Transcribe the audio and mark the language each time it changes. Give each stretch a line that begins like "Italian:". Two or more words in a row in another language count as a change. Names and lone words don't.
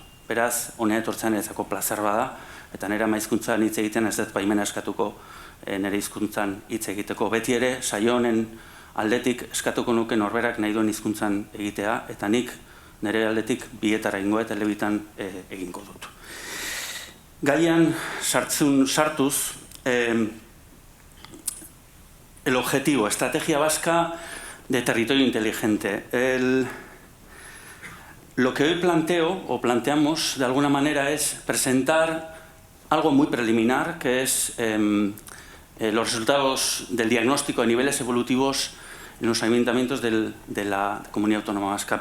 Basque: Beraz, honea etortzen ezako plazer bada, eta nire ama hizkuntzan hitz egiten ez dut baimena eskatuko nire hizkuntzan hitz egiteko. Beti ere, saio honen aldetik eskatuko nuke norberak nahi duen hizkuntzan egitea, eta nik nire aldetik bietara ingoa eta elebitan egingo dut. Gaian sartuz,
Spanish: el objetivo, estrategia vasca de territorio inteligente. Lo que hoy planteo, o planteamos de alguna manera, es presentar algo muy preliminar, que es los resultados del diagnóstico de niveles evolutivos en los ayuntamientos de la Comunidad Autónoma Vasca.